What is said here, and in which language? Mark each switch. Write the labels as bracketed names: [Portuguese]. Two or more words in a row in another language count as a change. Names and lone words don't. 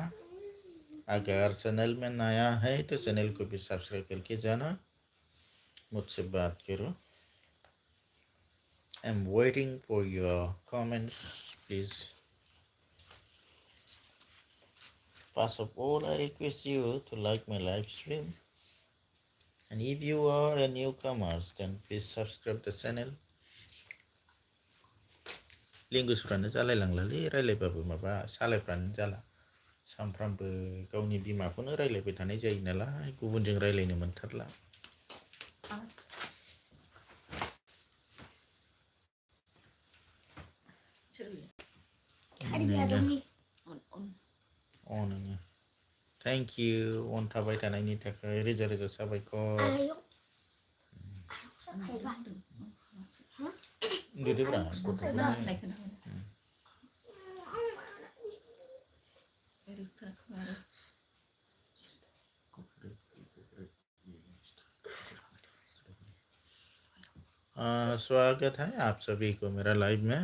[Hindi] अगर चैनल में नया है तो चैनल को भी सब्सक्राइब करके जाना, मुझसे बात करो। [English] I am waiting for your comments please. First of all, I request you to like my live stream. And if you are a newcomer, then please subscribe the channel. [Bodo] लेंगुवेजफ्रानो जालायलांलालै रायलायबाबो माबा सालायफ्रानो जाला। सानफ्रामबो गावनि बिमाखौनो रायलायबाय थानाय जायो नालाय, गुबुनजों रायलायनो मोनथारला। [English] thank you [Bodo] अन थाबाय थानायनि थाखाय रोजा रोजा साबायखर। [Hindi] उन्दुदोब्रा स्वागत है आप सभी को मेरा लाइव में।